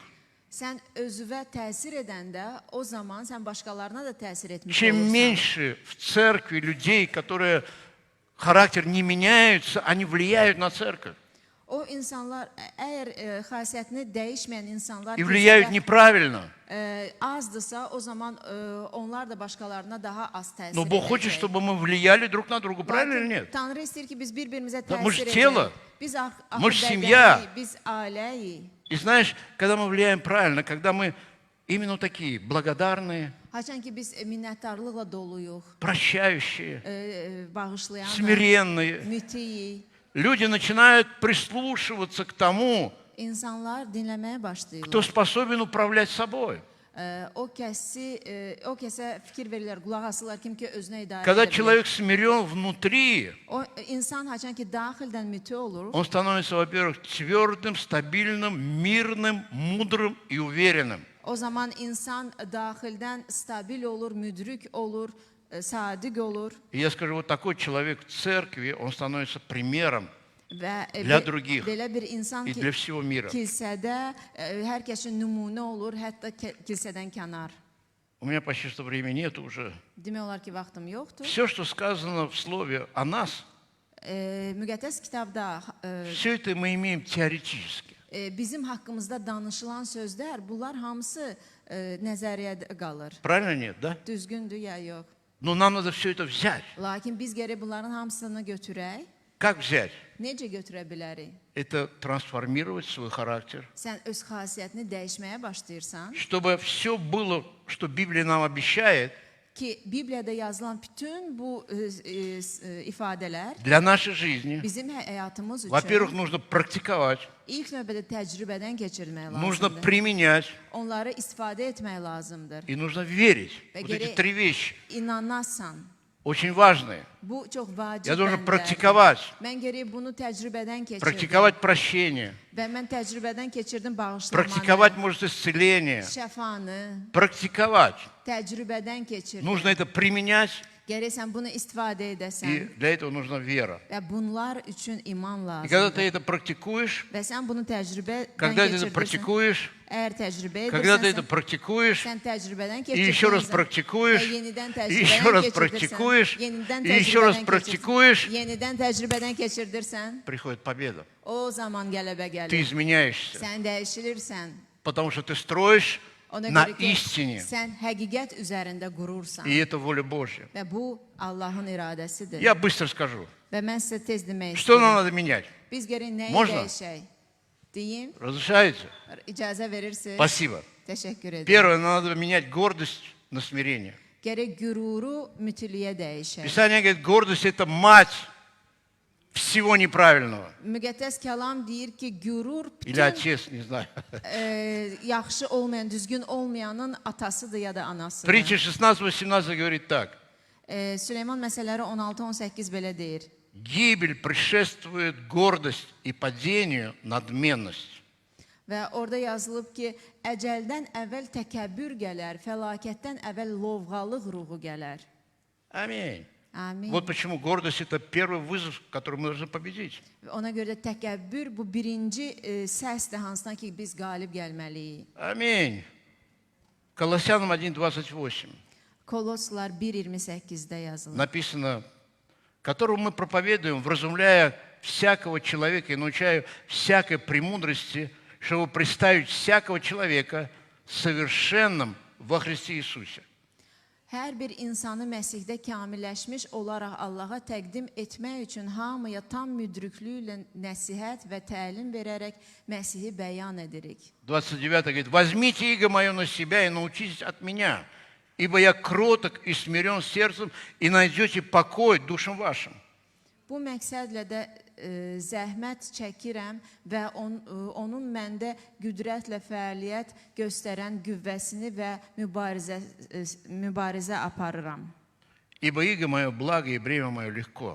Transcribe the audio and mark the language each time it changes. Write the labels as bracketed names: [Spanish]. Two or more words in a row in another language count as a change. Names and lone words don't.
[Azerbaijani] Sən özünə təsir edəndə, o zaman sən başqalarına da təsir etmiş [Russian] Чем [Azerbaijani] olursan. [Russian] меньше в церкви людей, которые характер не меняются, они влияют на церковь [Azerbaijani] O insanlar, əgər xasiyyətini dəyişməyən insanlar [Russian] и влияют неправильно. [Azerbaijani] azdırsa, o zaman onlar da başqalarına daha az təsir [Russian] Но Бог хочет, [Azerbaijani] edəcək. [Russian] чтобы мы влияли друг на друга, правильно или [Azerbaijani] Lakin [Russian] нет? [Azerbaijani] Tanrı istəyir ki, biz bir-birimizə [Russian] Да, мы ж [Azerbaijani] təsir [Russian] тело. [Azerbaijani] edək. Biz axı [Russian] Мы ж [Azerbaijani] bədənik, [Russian] семья. [Azerbaijani] biz ailəyik. [Russian] И знаешь, когда мы влияем правильно, когда мы именно такие благодарные, [Azerbaijani] Haçan ki biz minnətdarlıqla doluyuq, [Russian] прощающие, [Azerbaijani] bağışlayan, [Russian] смиренные, [Azerbaijani] mütiyik. [Russian] люди начинают прислушиваться к тому, [Azerbaijani] İnsanlar dinləməyə başlayırlar. [Russian] кто способен управлять собой. [Azerbaijani] O kəsə fikir verirlər, qulaq asırlar kim ki özünə idarə [Russian] Когда [Azerbaijani] edə bilir. [Russian] человек смирен внутри, [Azerbaijani] O insan haçan ki daxildən mütə olur, [Russian] он становится, во-первых, твердым, стабильным, мирным, мудрым и уверенным. [Azerbaijani] o zaman insan daxildən stabil olur, müdrik olur, sadiq olur [Russian] И я skажу, вот такой человек в церкви, он становится примером [Azerbaijani] və [Russian] для других [Azerbaijani] belə bir insan [Russian] и [Azerbaijani] ki [Russian] для всего mира. [Azerbaijani] kilsədə hər kəsin nümunə olur, hətta kilsədən kənar. [Russian] У меня почти что времени нет уже. [Azerbaijani] Demək olar ki, vaxtım yoxdur. [Russian] Все, что сказано в слове о нас, [Azerbaijani] Müqəddəs kitabda [Russian] все это мы имеем теоретически. [Azerbaijani] bizim haqqımızda danışılan sözlər, bunlar hamısı nəzəriyyədə qalır. [Russian] Правильно нет, да? [Azerbaijani] Düzgündür ya yox. [Russian] Но нам надо все это взять. [Azerbaijani] Lakin biz gərək bunların hamısını götürək. [Russian] Как взять? [Azerbaijani] Necə götürə bilərik? [Russian] Это трансформировать свой характер, [Azerbaijani] Sən öz xasiyyətini dəyişməyə başlayırsan [Russian] чтобы все было, что Библия нам обещает, [Azerbaijani] ki, Bibliyada yazılan bütün bu ifadələr [Russian] для нашей жизни. [Azerbaijani] bizim həyatımız [Russian] Во-первых, [Azerbaijani] üçün [Russian] нужно практиковать, [Azerbaijani] ilk növbədə təcrübədən keçirmək [Russian] нужно [Azerbaijani] lazımdır. [Russian] применять [Azerbaijani] Onları istifadə etmək lazımdır. [Russian] и нужно верить. [Azerbaijani] Ve [Russian] Вот эти [Azerbaijani] geri- [Russian] три вещи. [Azerbaijani] İnanasan. [Russian] очень важные. [Azerbaijani] Bu çox vacib [Russian] Я должен [Azerbaijani] bəndlərdir. [Russian] практиковать, [Azerbaijani] Mən gərək bunu təcrübədən keçirdim. [Russian] практиковать прощение, [Azerbaijani] Və mən təcrübədən keçirdim bağışlamanı, [Russian] практиковать, может, исцеление, [Azerbaijani] şəfanı, [Russian] практиковать. [Azerbaijani] təcrübədən keçirdim. [Russian] Нужно это применять, [Azerbaijani] Gərək sən bunu istifadə [Russian] и [Azerbaijani] edəsən. [Russian] для этого нужна вера. [Azerbaijani] Və bunlar üçün iman [Russian] И когда ты [Azerbaijani] lazımdır. [Russian] это практикуешь, [Azerbaijani] Və sən bunu təcrübədən [Russian] когда ты это [Azerbaijani] keçirdirsən. [Russian] практикуешь, [Azerbaijani] Əgər təcrübə [Russian] когда ты [Azerbaijani] edirsən, [Russian] это практикуешь, [Azerbaijani] sən təcrübədən [Russian] и еще раз [Azerbaijani] keçirdirsən. [Russian] практикуешь, [Azerbaijani] Və yenidən [Russian] и еще раз [Azerbaijani] təcrübədən [Russian] практикуешь, [Azerbaijani] keçirdirsən. Yenidən [Russian] и еще раз [Azerbaijani] təcrübədən [Russian] практикуешь, [Azerbaijani] Yenidən təcrübədən keçirdirsən. [Russian] приходит победа. [Azerbaijani] O zaman qələbə [Russian] Ты [Azerbaijani] gəlir. [Russian] изменяешься, [Azerbaijani] Sən dəyişilirsən. [Russian] потому что ты строишь [Azerbaijani] Ona [Russian] на [Azerbaijani] görə ki, [Russian] истине, [Azerbaijani] sən həqiqət üzərində qurursan. [Russian] и это воля Божья. [Azerbaijani] Və bu Allahın iradəsidir. [Russian] Я быстро скажу. [Azerbaijani] Və mən sizə tez demək [Russian] Что нам [Azerbaijani] istəyirəm. [Russian] надо менять? [Azerbaijani] Biz gərək nəyi [Russian] Можно? [Azerbaijani] dəyişək? Deyim, [Russian] Разрешаете? [Azerbaijani] icazə verirsiniz. [Russian] Спасибо. [Azerbaijani] Təşəkkür edirəm. [Russian] Первое, надо менять гордость на смирение. [Azerbaijani] Gərək qüruru mütiliyə dəyişək. [Russian] Писание говорит, гордость – это мать всего неправильного. [Azerbaijani] Müqəddəs kəlam deyir ki, qürur [Russian] Или [Azerbaijani] bütün [Russian] отец, не знаю. [Azerbaijani] yaxşı olmayan, düzgün olmayanın atasıdır ya da anasıdır. [Russian] Притча 16-18 говорит так. [Azerbaijani] Süleyman məsələləri 16-18 belə deyir. [Russian] Гибель предшествует гордость и падению надменность. [Azerbaijani] Və orada yazılıb ki, əcəldən əvvəl təkəbbür gələr, fəlakətdən əvvəl lovğalıq ruhu gələr. [Russian] Аминь. [Azerbaijani] Amin. [Russian] Вот почему гордость – это первый вызов, который мы должны победить. [Azerbaijani] Ona görə də təkəbbür bu birinci səsdir hansına ki, biz qalib gəlməliyik. [Russian] Аминь. Колоссянам 1:28 [Azerbaijani] Koloslar 1:28-də yazılır. [Russian] написано, которого мы проповедуем, вразумляя всякого человека и научая всякой премудрости, чтобы представить всякого человека совершенным во Христе Иисусе. [Azerbaijani] Hər bir insanı Məsihdə kamilləşmiş olaraq Allaha təqdim etmək üçün hamıya tam müdrüklüklə nəsihət və təlim verərək Məsihi bəyan edirik. [Russian] 29 говорит, возьмите иго мое на себя и научитесь от меня, ибо я кроток и смирен сердцем, и найдете покой душам вашим. [Azerbaijani] Bu məqsədlə də zəhmət çəkirəm və onun məndə qüdrətlə fəaliyyət göstərən qüvvəsini və mübarizə aparıram. [Russian] Ибо иго мое благо и бремя мое легко.